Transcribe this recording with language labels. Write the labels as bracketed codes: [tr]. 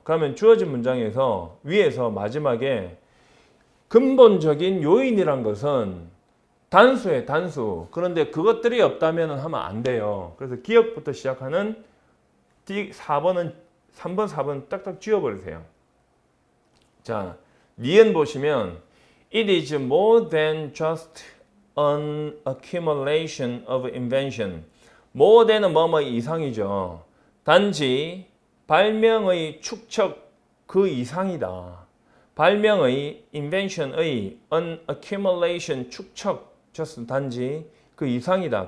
[ko] 그러면 주어진 문장에서 위에서 마지막에 근본적인 요인이란 것은 단수에 단수. 그런데 그것들이 없다면 하면 안 돼요. 그래서 기억부터 시작하는 4번은 3번, 4번 딱딱 지워버리세요. 자, 니은 보시면 [en] It is more than just an accumulation of invention. more than [ko] 은 뭐뭐 이상이죠. 단지 발명의 축적 그 이상이다. 발명의 invention의 [en] an accumulation [ko] 축적 just 단지 그 이상이다.